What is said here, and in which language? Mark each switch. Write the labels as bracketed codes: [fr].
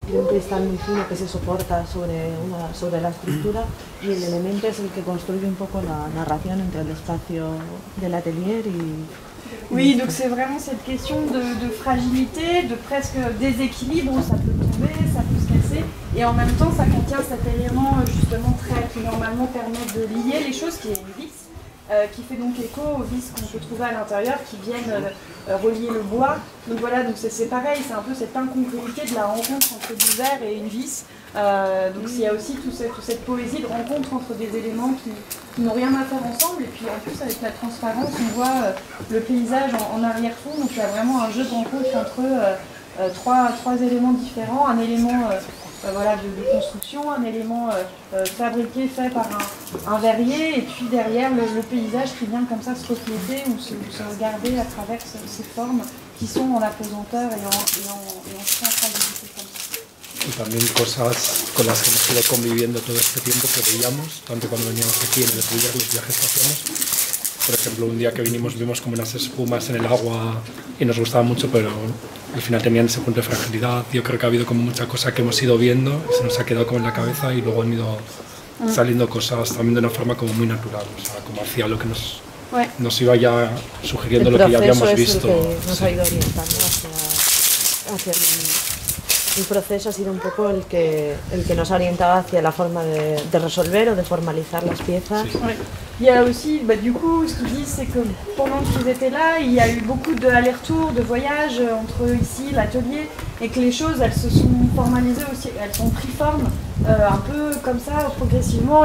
[es] de un cristal muy fino que se soporta sobre la estructura, y el elemento es el que construye un poco la narración entre el espacio del atelier y... [fr] Oui, donc c'est vraiment cette question de fragilité, de presque déséquilibre où ça peut tomber, ça peut se casser, et en même temps ça contient cet élément justement qui normalement permet de lier les choses, qui est une vis, qui fait donc écho aux vis qu'on peut trouver à l'intérieur, qui viennent relier le bois. Donc voilà, donc c'est pareil, c'est un peu cette incongruité de la rencontre entre du verre et une vis. Donc il y a aussi toute cette poésie de rencontre entre des éléments qui n'ont rien à faire ensemble, et puis en plus avec la transparence on voit le paysage en arrière-fond, donc il y a vraiment un jeu de rencontre entre trois éléments différents, un élément voilà, de construction, un élément fabriqué, fait par un verrier, et puis derrière le paysage qui vient comme ça se refléter ou se regarder à travers ces formes qui sont en apesanteur et en fragilité comme ça. [es] Y también cosas con las que hemos ido conviviendo todo este tiempo que veíamos, tanto cuando veníamos aquí en el atelier, los viajes que hacíamos. Por ejemplo, un día que vinimos vimos como unas espumas en el agua y nos gustaba mucho, pero al final tenían ese punto de fragilidad. Yo creo que ha habido como mucha cosa que hemos ido viendo y se nos ha quedado como en la cabeza, y luego han ido saliendo cosas también de una forma como muy natural, o sea, como hacia lo que nos iba ya sugiriendo lo que ya habíamos visto. El proceso es el que nos ha ido orientando hacia el proceso ha sido un poco el que nos ha orientado hacia la forma de resolver o de formalizar las piezas. Sí. [fr] Ouais. Il y a aussi, du coup, ce qu'ils disent, c'est que pendant qu'ils étaient là, il y a eu beaucoup d'allers-retours, de voyages entre ici, l'atelier, et que les choses, elles se sont formalisées aussi, elles ont pris forme un peu comme ça, progressivement.